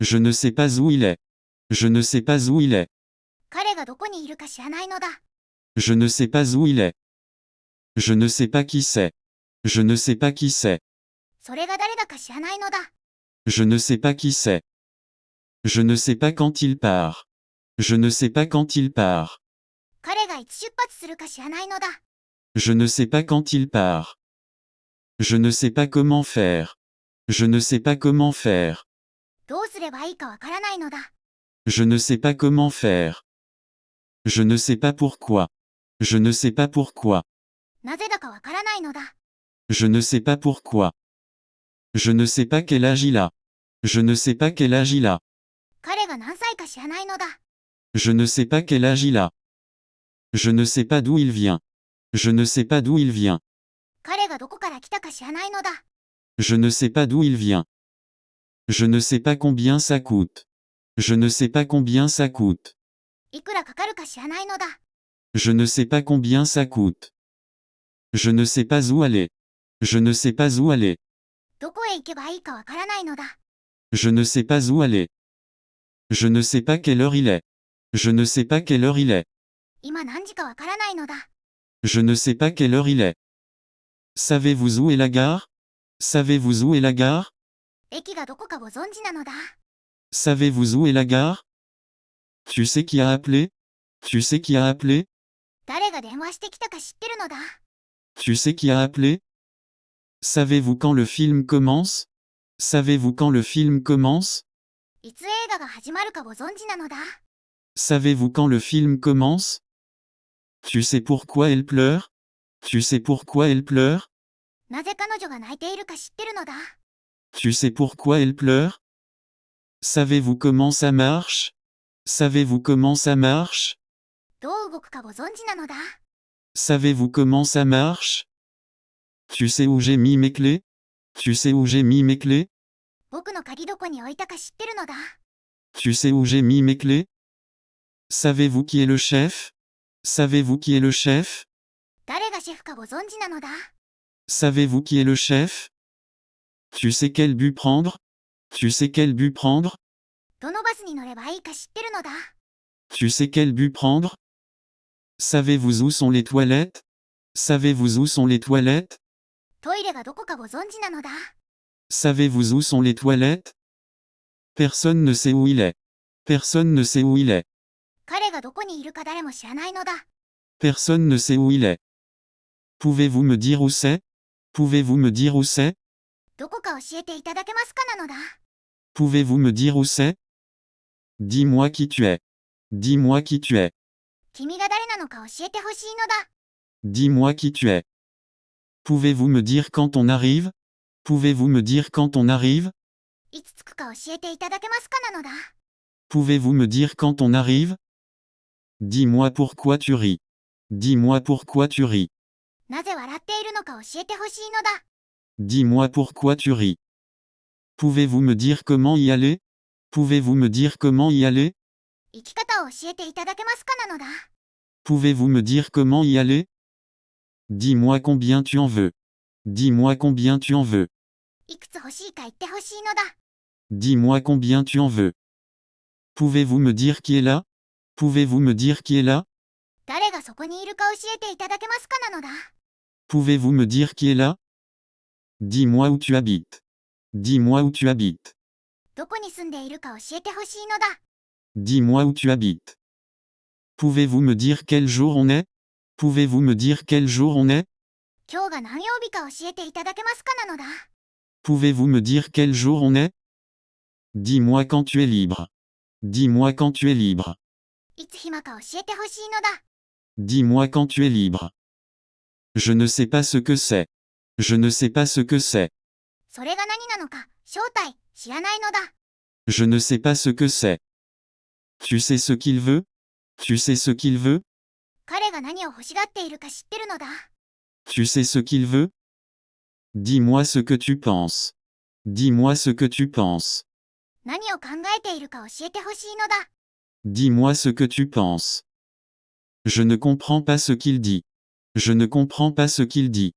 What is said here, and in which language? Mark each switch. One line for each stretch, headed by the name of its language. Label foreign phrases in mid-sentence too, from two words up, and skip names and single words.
French: Je ne sais pas où il est. Je ne sais pas où il est.
Japanese: 彼がどこにいるか知らないのだ。
French: Je ne sais pas où il est. Je ne sais pas qui c'est. Je ne sais pas qui c'est.
Japanese: それが誰だか知らないのだ。
French: Je ne sais pas qui c'est. Je ne sais pas quand il part. Je ne sais pas quand il part.
Japanese: 彼がいつ出発するか知らないのだ。
French: Je ne sais pas quand il part. Je ne sais pas comment faire. Je ne sais pas comment faire.
Japanese: どうすればいいかわからないのだ。
French: Je ne sais pas comment faire. Je ne sais pas pourquoi. Je ne sais pas pourquoi.
Japanese: なぜだかわからないのだ。
French: Je ne sais pas pourquoi. Je ne sais pas quel âge il a. Je ne sais pas quel âge il a.
Japanese: 彼が何歳か知らないのだ。
French: Je ne sais pas quel âge il a. Je ne sais pas d'où il vient. Je ne sais pas d'où il vient.
Japanese: 彼がどこから来たか知らないのだ。
French: Je ne sais pas d'où il vient. Je ne sais pas combien ça coûte. Je ne sais pas combien ça coûte.
Japanese: いくらかかるか知らないのだ。
French: Je ne sais pas combien ça coûte. Je ne sais pas où aller. Je ne sais pas où aller.
Japanese: どこへ行けばいいかわからないのだ。
French: Je ne sais pas où aller. Je ne sais pas quelle heure il est. Je ne sais pas quelle heure il est.
Japanese: 今何時かわからないのだ。
French: Je ne sais pas quelle heure il est. Savez-vous où est la gare? Savez-vous où est la gare?
Japanese: 駅がどこかご存知なのだ。
French: Savez-vous où est la gare? Tu sais qui a appelé? Tu sais qui a appelé?
Japanese: 誰が電話してきたか知ってるのだ。
French: Tu sais qui a appelé? Savez-vous quand le film commence? Savez-vous quand le film commence?
Japanese: いつ映画が始まるかご存知なのだ。
French: Savez-vous quand le film commence? Tu sais pourquoi elle pleure? Tu sais pourquoi elle pleure?
Japanese: なぜ彼女が泣いているか知ってるのだ。
French: Tu sais pourquoi elle pleure? Savez-vous comment ça marche? Savez-vous comment ça marche?
Japanese: どう動くかご存知なのだ。
French: Savez-vous comment ça marche? Tu sais où j'ai mis mes clés? Tu sais où j'ai mis mes clés?
Japanese: 僕の鍵どこに置いたか知ってるのだ。
French: Tu sais où j'ai mis mes clés? Savez-vous qui est le chef? Savez-vous qui est le chef?
Japanese: 誰がシェフかご存知なのだ。
French: Savez-vous qui est le chef? Tu sais quel but prendre? Tu sais quel but prendre?
Japanese: どのバスに乗ればいいか知ってるのだ。
French: Tu sais quel but prendre? Savez-vous où sont les toilettes? Savez-vous où sont les toilettes?
Japanese: トイレがどこかご存知なのだ。
French: Savez-vous où sont les toilettes? Personne ne sait où il est. Personne ne sait où il est.
Japanese: 彼がどこにいるか誰も知らないのだ。
French: Personne ne sait où il est. Pouvez-vous me dire où c'est? Pouvez-vous me dire où c'est?
Japanese: どこか教えていただけますかなのだ。
French: Pouvez-vous me dire où c'est? Dis-moi qui tu es. Dis-moi qui tu es.
Japanese: 君が誰なのか教えてほしいのだ。
French: Dis-moi qui tu es. Pouvez-vous me dire quand on arrive? Pouvez-vous me dire quand on arrive?
Japanese: いつ着くか教えていただけますかなのだ。
French: Pouvez-vous me dire quand on arrive? Dis-moi pourquoi tu ris. Dis-moi pourquoi tu ris.
Japanese: なぜ笑っているのか教えてほしいのだ。
French: Dis-moi pourquoi tu ris. Pouvez-vous me dire comment y aller? Pouvez-vous me dire comment y aller?
Japanese: 生き方を教えていただけますかなのだ。
French: Pouvez-vous me dire comment y aller? Dis-moi combien tu en veux. Dis-moi combien tu en veux.
Japanese: いくつ欲しいか言ってほしいのだ。
French: Dis-moi combien tu en veux. Pouvez-vous me dire qui est là? Pouvez-vous me dire qui est là?
Japanese: 誰がそこにいるか教えていただけますかなのだ。
French: Pouvez-vous me dire qui est là? Dis-moi où tu habites. Dis-moi où tu habites.
Japanese: どこに住んでいるか教えてほしいのだ。
French: Dis-moi où tu habites. Pouvez-vous me dire quel jour on est? Pouvez-vous me dire quel jour on est?
Japanese: 今日が何曜日か教えていただけますかなのだ。
French: Pouvez-vous me dire quel jour on est? Dis-moi quand tu es libre. Dis-moi quand tu es libre.
Japanese: いつ暇か教えてほしいのだ。
French: Dis-moi quand tu es libre. Je ne sais pas ce que c'est. Je ne sais pas ce que c'est.
Japanese: それが何なのか、正体、知らないのだ。
French: Je ne sais pas ce que c'est. Tu sais ce qu'il veut? Tu sais ce qu'il veut?
Japanese: 彼が何を欲しがっているか知ってるのだ。
French: Tu sais ce qu'il veut? Dis-moi ce que tu penses. Dis-moi ce que tu penses.
Japanese: 何を考えているか教えてほしいのだ。
French: Dis-moi ce que tu penses. Je ne comprends pas ce qu'il dit. Je ne comprends pas ce qu'il dit.